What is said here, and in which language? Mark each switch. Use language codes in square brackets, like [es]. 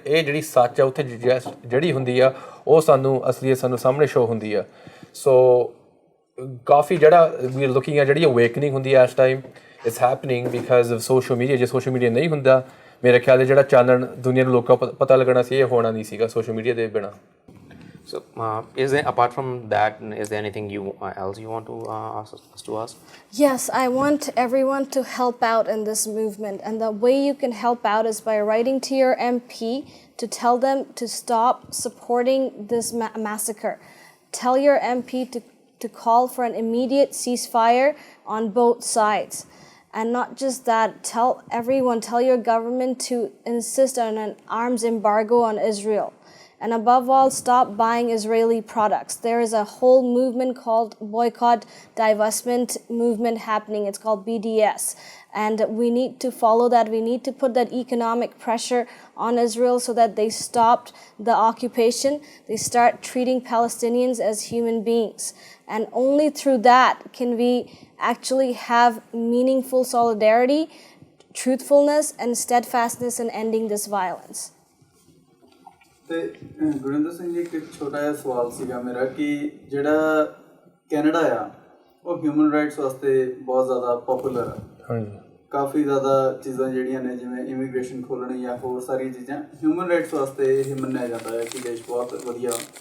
[pa] ਇਹ ਜਿਹੜੀ ਸੱਚ ਆ ਉੱਥੇ ਜਿਹੜੀ ਹੁੰਦੀ ਆ ਉਹ ਸਾਨੂੰ ਅਸਲੀਅਤ ਸਾਨੂੰ ਸਾਹਮਣੇ ਸ਼ੋ ਹੁੰਦੀ ਆ। ਸੋ ਕਾਫੀ ਜਿਹੜਾ ਵੀ ਲੁਕਿੰਗ ਆ ਜਿਹੜੀ ਅਵੇਕਨਿੰਗ ਹੁੰਦੀ ਆ ਇਸ time [en] It's happening because of social media. [pa] ਜੇ ਸੋਸ਼ਲ ਮੀਡੀਆ ਨਹੀਂ ਹੁੰਦਾ, ਮੇਰੇ ਖਿਆਲ ਜਿਹੜਾ ਚਾਨਣ ਦੁਨੀਆ ਨੂੰ ਲੋਕਾਂ ਪਤਾ ਲੱਗਣਾ ਸੀ, ਇਹ ਹੋਣਾ ਨਹੀਂ ਸੀਗਾ ਸੋਸ਼ਲ ਮੀਡੀਆ ਦੇ ਬਿਨਾਂ। [en] So, is there, apart from that, is there anything else you want to ask us to ask? Yes, I want everyone to help out in this movement. And the way you can help out is by writing to your MP to tell them to stop supporting this massacre. Tell your MP to call for an immediate ceasefire on both sides. And not just that, tell your government to insist on an arms embargo on Israel. And above all, stop buying Israeli products. There is a whole movement called Boycott Divestment Movement happening. It's called BDS. And we need to follow that. We need to put that economic pressure on Israel so that they stopped the occupation. They start treating Palestinians as human beings. And only through that can we actually have meaningful solidarity, truthfulness, and steadfastness in ending this violence. [pa] ਤੇ ਗੁਰਿੰਦਰ ਸਿੰਘ ਜੀ ਇੱਕ ਛੋਟਾ ਜਿਹਾ ਸਵਾਲ ਸੀਗਾ ਮੇਰਾ ਕਿ ਜਿਹੜਾ Canada ਆ ਉਹ ਹਿਊਮਨ ਰਾਈਟਸ ਵਾਸਤੇ ਬਹੁਤ ਜ਼ਿਆਦਾ ਪਪੂਲਰ ਆ। ਹਾਂਜੀ, ਕਾਫੀ ਜ਼ਿਆਦਾ ਚੀਜ਼ਾਂ ਜਿਹੜੀਆਂ ਨੇ ਜਿਵੇਂ ਇਮੀਗ੍ਰੇਸ਼ਨ ਖੋਲ੍ਹਣੀ ਜਾਂ ਹੋਰ ਸਾਰੀਆਂ ਚੀਜ਼ਾਂ ਹਿਊਮਨ ਰਾਈਟਸ ਵਾਸਤੇ ਇਹ ਮੰਨਿਆ ਜਾਂਦਾ ਹੈ ਕਿ ਦੇਸ਼ ਬਹੁਤ ਵਧੀਆ।